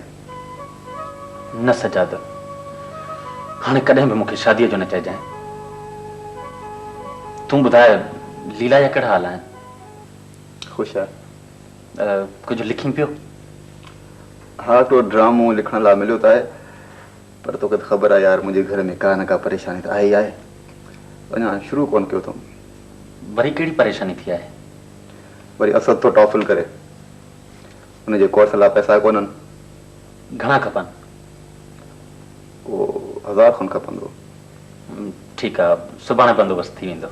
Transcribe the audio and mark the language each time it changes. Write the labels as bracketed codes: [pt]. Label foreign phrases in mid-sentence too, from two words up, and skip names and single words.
[sd] न सजाद, हाणे कॾहिं बि मूंखे शादीअ जो न चइजांइ। तूं ॿुधाए, लीला जा कहिड़ा हाल आहिनि? ख़ुशि आहे। कुझु लिखी पियो? हाँ, तो ड्रामो लिखण लाइ मिलियो त आहे, पर तोखे त ख़बर आहे यार, मुंहिंजे घर में का न का परेशानी त आहे ई आहे। अञा शुरू कोन कयो अथऊं। वरी कहिड़ी परेशानी थी आहे? वरी असद तो टॉफल करे, उनजे कोर्स लाइ पैसा कोन्हनि। घणा खपनि? वो 1000 खनि खपंदो। ठीकु आहे, सुभाणे बंदोबस्तु थी वेंदो।